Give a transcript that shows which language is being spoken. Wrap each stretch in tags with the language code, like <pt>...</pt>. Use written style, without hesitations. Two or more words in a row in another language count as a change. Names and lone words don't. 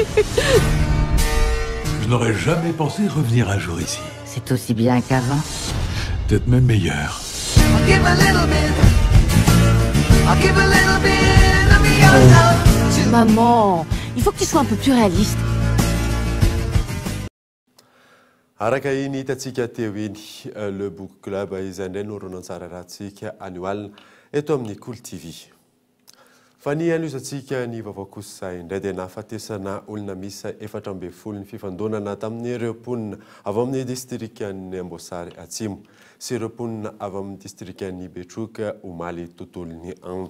<fr>Je n'aurais jamais pensé revenir un jour ici. C'est aussi bien qu'avant. Peut-être même meilleur. Maman, il faut que tu sois un peu plus réaliste.</fr> <mg>Araka iny hitantsika teo iny le</mg> <en>book club</en> <mg>izay indray noronantsara rahantsika anio alina eto amin'ny Cool TV. Fa ny anoizantsika ny vaovao kosa indray dia nahafatesana olona misy 440 ny fifandonana tamin'ny reoponina avy amin'ny distrikan'ny Amboasary Atsimo sy reoponina avy amin'ny distrikan'ny Betroka omaly tontolon'ny andro.</mg>